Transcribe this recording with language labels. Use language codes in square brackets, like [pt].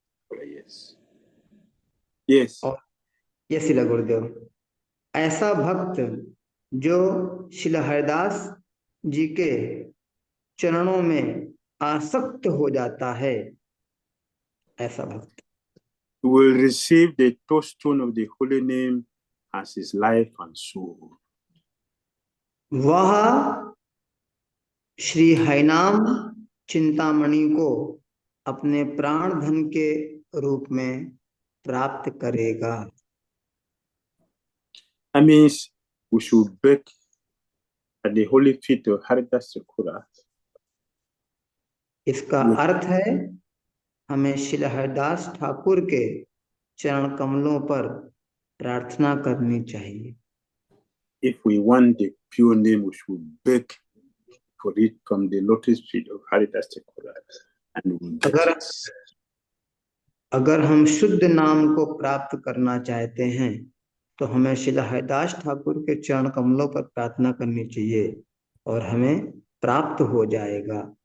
[en] Yes. Yes. [hi] ये शिला गुरुदेव. ऐसा भक्त जो शिला हरिदास जी के चरणों में आसक्त हो जाता है, ऐसा भक्त [en] will receive the touchstone of the holy name as his life and soul. [hi] वह श्री हरिनाम चिंतामणि को अपने प्राण धन के रूप में प्राप्त करेगा. [en] That means we should beg at the holy feet of Haridas Thakur. [hi] इसका अर्थ है हमें श्री हरिदास ठाकुर के चरण कमलों पर प्रार्थना करनी चाहिए. [en] If we want the pure name, we should beg for it from the lotus feet of Haridas Thakur, and we get it. [hi] अगर हम शुद्ध नाम को प्राप्त करना चाहते हैं तो हमें श्री हरिदास ठाकुर के चरण कमलों पर प्रार्थना करनी चाहिए और हमें प्राप्त हो जाएगा.